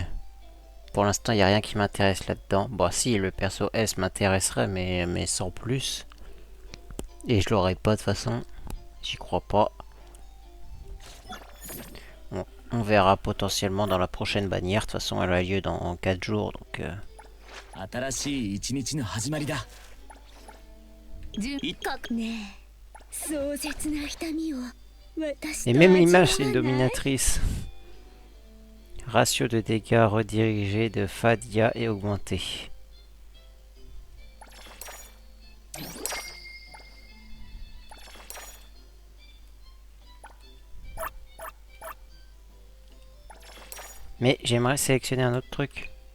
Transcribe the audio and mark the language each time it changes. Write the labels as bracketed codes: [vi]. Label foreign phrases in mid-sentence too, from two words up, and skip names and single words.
[fr] Pour l'instant, il n'y a rien qui m'intéresse là-dedans. Bon, si, le perso S m'intéresserait, mais sans plus. Et je l'aurais pas de toute façon. J'y crois pas. Bon, on verra potentiellement dans la prochaine bannière. De toute façon, elle a lieu dans 4 jours, donc... [ja] 新しい一日の始まりだ。ねえ壮絶な痛みを私 [fr] Et [ja] と [fr] même [ja] 味わわ [fr] l'image, c'est une [ja] ない [fr] dominatrice. Ratio de dégâts redirigé de Fadia est augmenté. Mais j'aimerais sélectionner un autre truc.